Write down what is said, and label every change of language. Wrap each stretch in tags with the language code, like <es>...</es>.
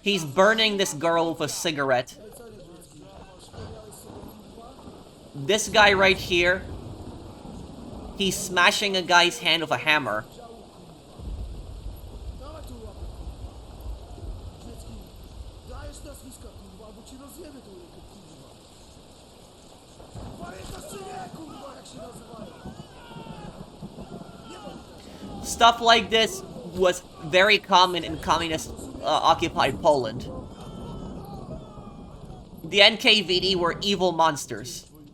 <en>He's burning this girl with a cigarette. This guy right here, he's smashing a guy's hand with a hammer.</en> <pl>Dawaj tu łapę. Dziecki, dajesz nazwiska, kurwa, albo ci rozjemy tą rękę, kurwa. Pamiętasz czy nie, kurwa, jak się nazywają?</pl> <en>Stuff like this was very common in communist occupied Poland. The NKVD were evil monsters.</en>